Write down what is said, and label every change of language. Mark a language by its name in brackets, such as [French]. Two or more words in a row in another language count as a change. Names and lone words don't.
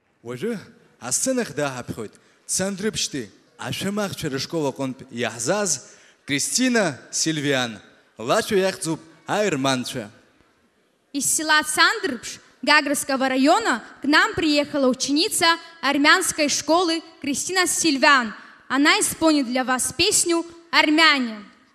[Abkhazian] Уажәы асценахь даҳаԥхьоит Цандрыԥшьтәи ашәамахьчара школ аҟынтә иаҳзааз Кристина Сильвиан. Лацәа иахьӡуп аерманцәа. [Russian] Из села Цандрыпш Гагровского района к нам приехала ученица армянской школы Кристина Сильвиан. Она исполнит для вас песню «Армяне».